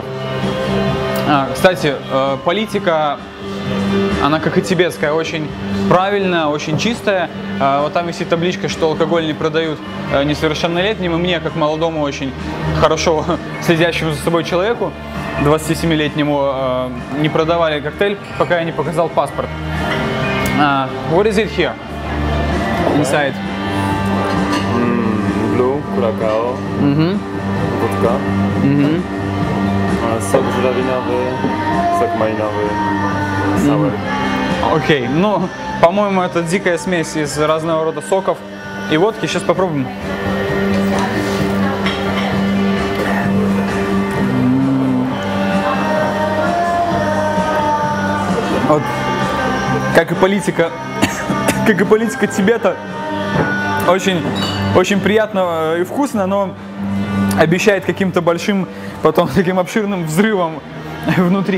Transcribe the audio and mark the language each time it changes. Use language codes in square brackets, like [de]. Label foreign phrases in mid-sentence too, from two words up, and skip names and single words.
[ru] Кстати, политика, она как и тибетская, очень правильная, очень чистая. Вот там висит табличка, что алкоголь не продают несовершеннолетним, и мне, как молодому, очень хорошо следящему за собой человеку, 27-летнему, не продавали коктейль, пока я не показал паспорт. [en] What is it here? Inside? Blue, [pl] curacao, wódka, sok żurawinowy, sok malinowy, [en] sour. [ru] Окей, ну, по-моему, это дикая смесь из разного рода соков и водки. Сейчас попробуем. Вот, как и политика Тибета, очень приятно и вкусно, но обещает каким-то большим, потом таким обширным взрывом внутри.